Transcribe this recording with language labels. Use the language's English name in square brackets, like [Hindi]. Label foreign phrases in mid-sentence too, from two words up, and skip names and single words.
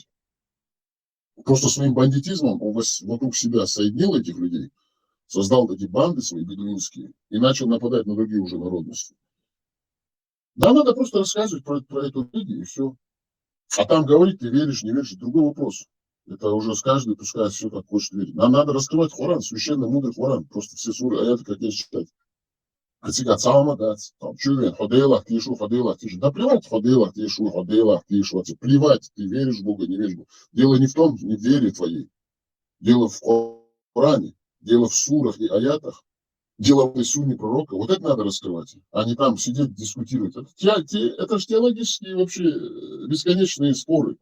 [Russian] Просто своим бандитизмом он вокруг себя соединил этих людей, создал эти банды свои бедуинские и начал нападать на другие уже народности. Да, надо просто рассказывать про эту религию и все. А там говорить, ты веришь, не веришь, другой вопрос. Это уже с каждым пускай все как хочет верить. Нам надо раскрывать Коран, священный мудрый Коран. Просто все суры, аяты, как я читать. Хотя Цаамагат, там, Чувен, Ходейлах, Тишу, Ходейлах, Тишу. Да плевать, Ходейлах, Тишу, плевать, ты веришь в Бога, не веришь в Бога. Дело не в том, не в вере твоей. Дело в Коране, дело в сурах и аятах. Дело в сунне пророка. Вот это надо раскрывать, а не там сидеть, дискутировать. Это же теологические вообще бесконечные споры.